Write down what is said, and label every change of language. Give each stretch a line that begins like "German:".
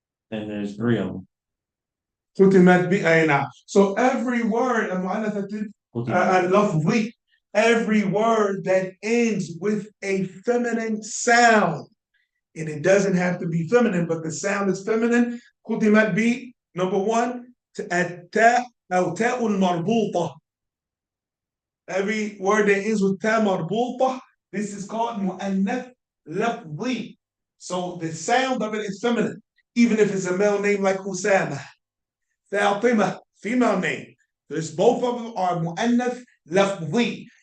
English: And there's three of them.
Arabic: ختمت أي نعم.
English: So every word المؤنثة
Arabic: ختم.
English: اللفظي, every word that ends with a feminine sound, and it doesn't have to be feminine, but the sound is feminine.
Arabic: ختمت ب
English: number one
Arabic: التاء أو تاء المربوطة.
English: Every word that ends with تاء مربوطة, this is called مؤنث لفظي. So the sound of it is feminine, even if it's a male name like Usama. Fatima, female name. There's both of them are mu'annath lafzi.